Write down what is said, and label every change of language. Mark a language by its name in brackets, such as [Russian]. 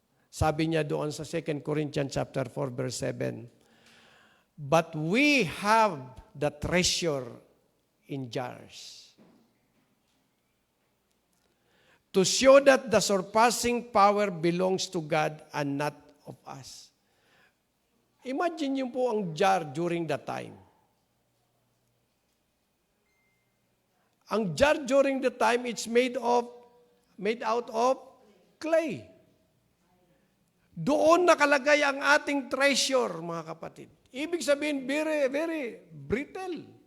[Filipino] Sabi niya doon sa [English] 2 Corinthians chapter 4 verse 7, but we have the treasure in jars to show that the surpassing power belongs to God and not of us. Imagine [Filipino] niyo po ang [English] jar during that time. Ang jar during the time, it's made out of clay. [Filipino] Doon nakalagay ang ating treasure, mga kapatid. Ibig sabihin, [English] very, very brittle.